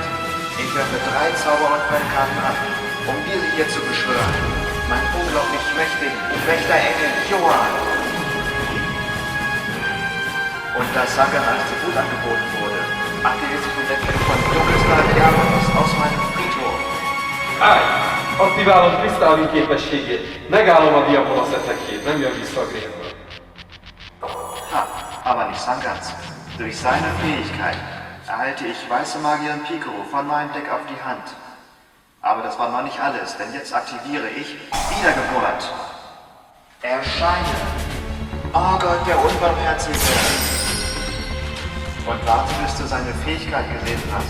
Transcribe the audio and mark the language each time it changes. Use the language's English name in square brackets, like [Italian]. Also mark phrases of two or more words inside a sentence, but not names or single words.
[German] Ich werfe 3 Zauber- und Feldkarten ab, um diese hier zu beschwören. Mein unglaublich mächtigen Wächterengel Johann. Und da Sagan als Tribut angeboten wurde, aktiviert sich der Effekt von Dunkelster Diabolos aus meinem Friedhof. [Hungarian] Állj! Aktiválom Crystalline képességét, megállom a Diabolos effektjét, nem jön vissza a Grémből. Ha, [German] aber nicht Sangans. Durch seine Fähigkeit erhalte ich weiße Magierin Picoro von meinem Deck auf die Hand. Aber das war noch nicht alles, denn jetzt aktiviere ich Wiedergeburt. Erscheine. Oh Gott, der Unbarmherzige. Und warte, bis du seine Fähigkeit gesehen hast.